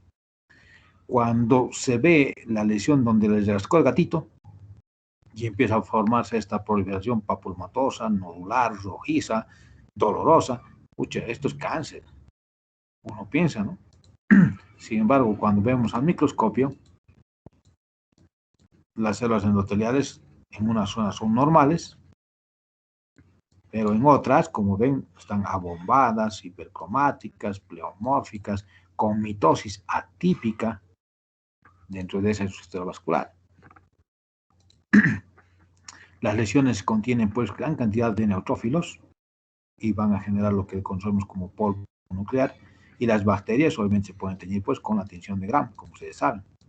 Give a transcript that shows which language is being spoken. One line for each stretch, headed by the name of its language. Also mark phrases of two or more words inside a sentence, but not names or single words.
Spanish: Cuando se ve la lesión donde les rascó el gatito y empieza a formarse esta proliferación papulomatosa, nodular, rojiza, dolorosa, pucha, esto es cáncer. Uno piensa, ¿no? Sin embargo, cuando vemos al microscopio, las células endoteliales en una zona son normales, pero en otras, como ven, están abombadas, hipercromáticas, pleomórficas, con mitosis atípica dentro de ese sistema vascular. Las lesiones contienen pues gran cantidad de neutrófilos y van a generar lo que conocemos como polvo nuclear, y las bacterias obviamente se pueden teñir pues con la tinción de Gram, como ustedes saben.